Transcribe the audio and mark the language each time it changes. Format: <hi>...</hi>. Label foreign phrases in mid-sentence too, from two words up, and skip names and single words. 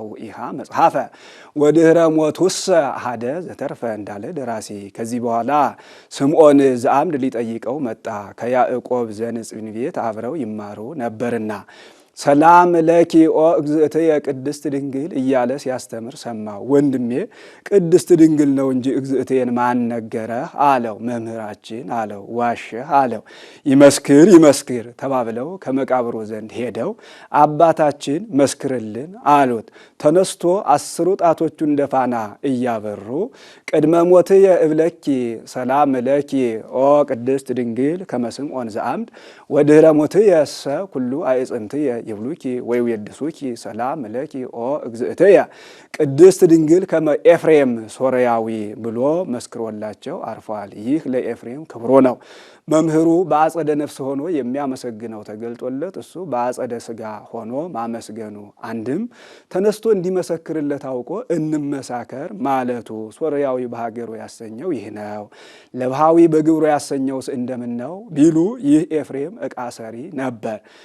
<gez>ኢሃ መጽሐፈ ወድህረ ሞቱሰ አሃደ ዘተርፈ</gez> <am>እንዳለ ደራሲ። ከዚህ በኋላ ስምዖን ዘአምድ ሊጠይቀው መጣ። ከያዕቆብ ዘንጽብን ቤት አብረው ይማሩ ነበርና</am> <gez>ሰላም ለኪ ኦ እግዝእትየ ቅድስት ድንግል</gez> <am>እያለ ሲያስተምር ሰማው። ወንድሜ ቅድስት ድንግል ነው እንጂ እግዝእትየን ማን ነገረህ አለው። መምህራችን አለው። ዋሸህ አለው። ይመስክር ተባብለው ከመቃብሩ ዘንድ ሄደው አባታችን መስክርልን አሉት። ተነስቶ 10 ጣቶቹ እንደ ፋና እያበሩ</am> <gez>ቅድመ ሞትየ እብለኪ ሰላም ለኪ ኦ ቅድስት ድንግል ከመ ስምዖን ዘአምድ ወድህረ ሞትየ እሰ ኩሉ አዕጽምትየ ይብሉኪ ወይ ወድሱኪ ሰላም ለኪ ኦ እግዝእትየ ቅድስት ድንግል ከመ ኤፍሬም ሶርያዊ</gez> <am>ብሎ መስክሮላቸው አርፏል። ይህ ለኤፍሬም ክብሮ ነው። መምህሩ በአጸደ ነፍስ ሆኖ የሚያመሰግነው ተገልጦለት እሱ በአጸደ ሥጋ ሆኖ ማመስገኑ አንድም ተነስቶ እንዲመሰክርለት አውቆ እንመሳከር ማለቱ ሶርያዊ በሀገሩ ያሰኘው ይህ ነው። ለባሃዊ በግብሩ ያሰኘውስ እንደምን ነው ቢሉ ይህ ኤፍሬም ዕቃ ሰሪ ነበር።</am>